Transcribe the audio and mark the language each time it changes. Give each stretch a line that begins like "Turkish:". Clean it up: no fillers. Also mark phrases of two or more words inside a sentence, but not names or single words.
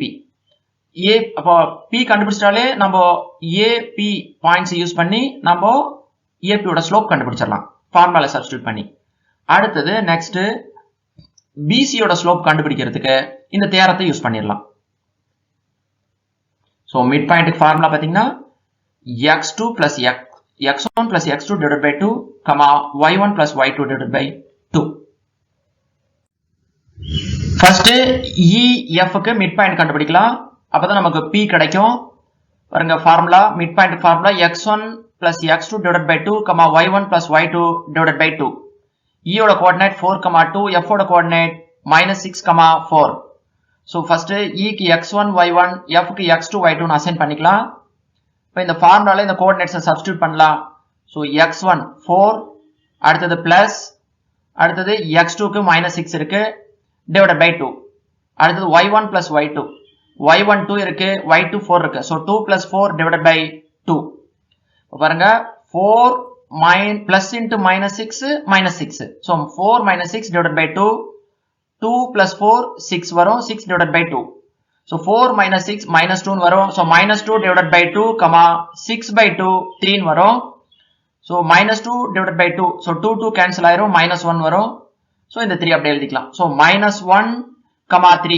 Tamil: A அப்போ P கண்டுபிடிச்சாலே நம்ம AP
English: points use
Tamil: பண்ணி நம்ம AP யோட ஸ்லோப் கண்டுபிடிச்சிடலாம் ஃபார்முலால சப்ஸ்டிட்யூட் பண்ணி. அடுத்தது நெக்ஸ்ட், BC யோட ஸ்லோப் கண்டுபிடிக்கிறதுக்கு இந்த தியரத்தை யூஸ் பண்ணிடலாம்.
English: so mid point
Tamil: ஃபார்முலா பாத்தீங்கன்னா
English: x2 plus x1 plus x2 divided by 2, y1 plus y2 divided by 2.
Tamil: ஃபர்ஸ்ட் EF க்கு
English: mid point
Tamil: கண்டுபிடிக்கலாம், அப்பதான் நமக்கு P கிடைக்கும். பாருங்க ஃபார்முலா,
English: mid point formula x1 plus x2 divided by 2, y1 plus y2 divided by 2.
Tamil: E ஓட கோஆர்டினேட் 4,2, F ஓட கோஆர்டினேட் -6,4.
English: so first
Tamil: E க்கு x1 y1, F க்கு x2 y2 னு அசைன் பண்ணிக்கலாம். இப்போ இந்த ஃபார்முலால இந்த கோஆர்டினேட்ஸை சப்ஸ்டிட்யூட் பண்ணலாம். சோ x1 4, அடுத்தது பிளஸ், அடுத்தது x2 க்கு -6 இருக்கு
English: divided by 2.
Tamil: அடுத்தது
English: y1 plus y2,
Tamil: y1 2 இருக்கு, y2 4 இருக்கு. சோ
English: 2 plus 4 divided by 2.
Tamil: பாருங்க
English: 4 plus into -6 -6. So 4 - 6 divided by 2, 2 plus 4 6 வரும், 6 divided by 2. So 4 - 6 -2 வரும். So -2 divided by 2, 6 by 2 3 வரும். So -2 divided by 2, so 2 2 cancel ஆயிரும், -1 வரும்.
Tamil: So இந்த 3 அப்படியே எழுதிக்கலாம். So -1, 3.